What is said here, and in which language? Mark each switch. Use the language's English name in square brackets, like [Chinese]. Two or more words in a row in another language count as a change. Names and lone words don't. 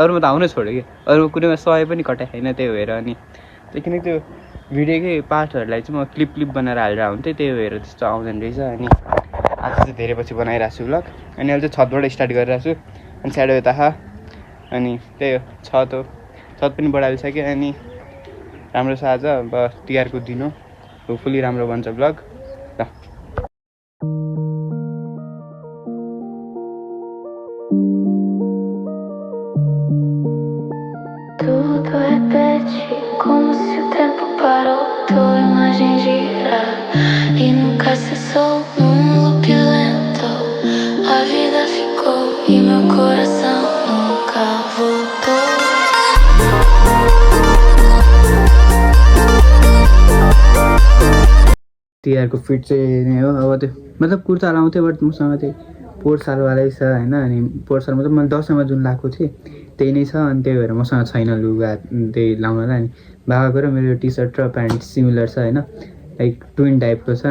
[Nepali] अरूमा त आउनै छोड्यो कि, अरू कुनैमा 100 पनि कटाएको छैन। त्यही भएर अनि किनकि त्यो भिडियोकै पार्टहरूलाई चाहिँ म क्लिप बनाएर हालेर हुन्थेँ, त्यही भएर त्यस्तो आउँदैन रहेछ। अनि आज चाहिँ धेरै पछि बनाइरहेको छु भ्लग। अनि अहिले चाहिँ छतबाट स्टार्ट गरिरहेको छु। अनि स्याडो यता अनि त्यही हो, छत हो, छत पनि बढाइसक्यो। अनि राम्रो छ आज, अब तिहारको दिन हो, होपफुली राम्रो बन्छ भ्लग ल। [Portuguese] Tudo repete como se o tempo parou. Tua imagem gira e nunca cessou. Num loop lento a vida ficou e meu coração nunca voltou. [Nepali] तिहारको फिट चाहिँ नै हो। अब त्यो मतलब कुर्ता लाउँथेँ, बट मसँग चाहिँ पोहोर सालवालै छ होइन। अनि पोहोर साल मतलब मैले दसैँमा जुन लाएको थिएँ त्यही नै छ। अनि त्यही भएर मसँग छैन लुगा त्यही लाउनलाई। अनि बाबाको र मेरो [English] T shirt [Nepali] र प्यान्ट सिमिलर छ होइन, [English] like twin [Nepali] टाइपको छ।